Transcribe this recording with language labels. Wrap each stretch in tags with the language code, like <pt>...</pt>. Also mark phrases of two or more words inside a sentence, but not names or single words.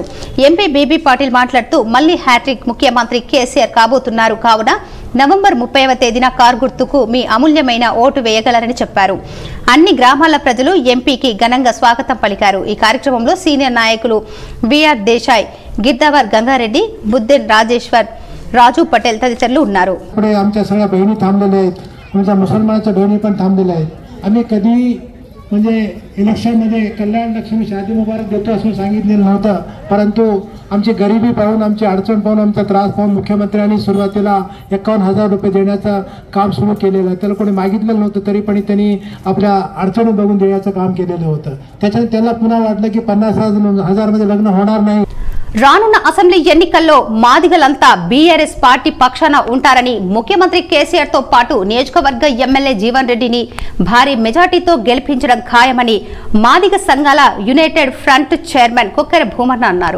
<te>ఎంపీ బీబీ పాటిల్ మాట్లాడుతూ మళ్లీ హ్యాట్రిక్ ముఖ్యమంత్రి కేసీఆర్ కాబోతున్నారు కావున నవంబర్ 30వ తేదీన కారు గుర్తుకు మీ అమూల్యమైన ఓటు వేయగలరని చెప్పారు. అన్ని గ్రామాల ప్రజలు ఎంపీకి ఘనంగా స్వాగతం పలికారు. ఈ కార్యక్రమంలో సీనియర్ నాయకులు వీఆర్ దేశాయ్, गिरदावर गंगारेड्डी, बुद्धेन राजेश्वर, राजू पटेल తదితరులు ఉన్నారు.</te> <mr>पुढे आमच्या सगळ्या बहिणी थांबलेल्या आहेत, आमच्या मुसलमानाच्या बहिणी पण थांबलेल्या आहेत. आम्ही कधी म्हणजे इलेक्शनमध्ये कल्याण लक्ष्मी शादी मुबारक देतो असं सांगितलेलं नव्हतं, परंतु आमची गरिबी पाहून, आमची अडचण पाहून, आमचा त्रास पाहून मुख्यमंत्र्यांनी सुरुवातीला 51,000 रुपये देण्याचं काम सुरू केलेलं आहे. त्याला कोणी मागितलेलं नव्हतं, तरी पण त्यांनी आपल्या अडचणी बघून देण्याचं काम केलेलं होतं. त्याच्यात त्यांना पुन्हा वाटलं की 50,000 मध्ये लग्न होणार नाही.</mr> <te>రానున్న అసెంబ్లీ ఎన్నికల్లో మాదిగలంతా బీఆర్ఎస్ పార్టీ పక్షాన ఉంటారని ముఖ్యమంత్రి కేసీఆర్ తో పాటు నియోజకవర్గ ఎమ్మెల్యే జీవన్ రెడ్డిని భారీ మెజార్టీతో గెలిపించడం ఖాయమని మాదిగ సంఘాల యునైటెడ్ ఫ్రంట్ చైర్మన్ కొక్కెర భూమన్న అన్నారు.</te>